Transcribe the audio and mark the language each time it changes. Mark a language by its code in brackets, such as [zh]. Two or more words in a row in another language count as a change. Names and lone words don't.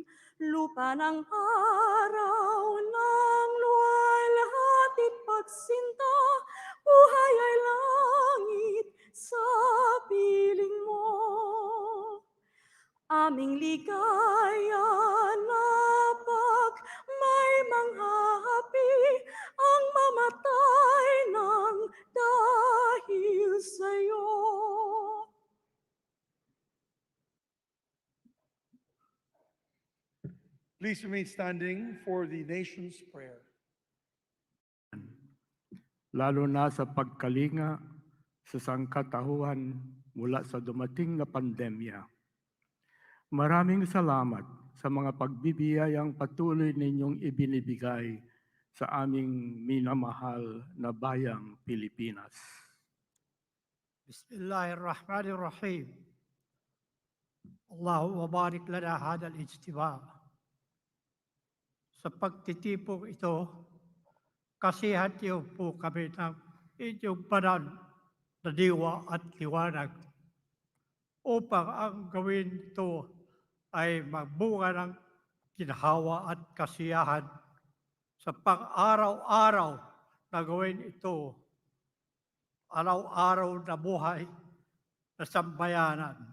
[tl] Lupa ng araw ng luwalhatit pagsinta, buhay ay langit sa piling mo. Aming ligaya na pag may manghahapi ang mamatay ng dahil sa'yo. [en] Please remain standing for the nation's prayer. [tl] Lalo na sa pagkalinga sa sangkatauhan mula sa dumating na pandemya. Maraming salamat sa mga pagbibiyayang patuloy ninyong ibinibigay sa aming minamahal na bayang Pilipinas. [ar] Bismillahirrahmanirrahim. اللهم بارك لنا هذا الاجتماع. [tl] Sa pagtitipong ito, kasihan niyo po kami ng inyong banal na diwa at liwanag upang ang gawin ito ay magbunga ng ginhawa at kasiyahan sa pang-araw-araw na gawin ito, araw-araw na buhay na sambayanan.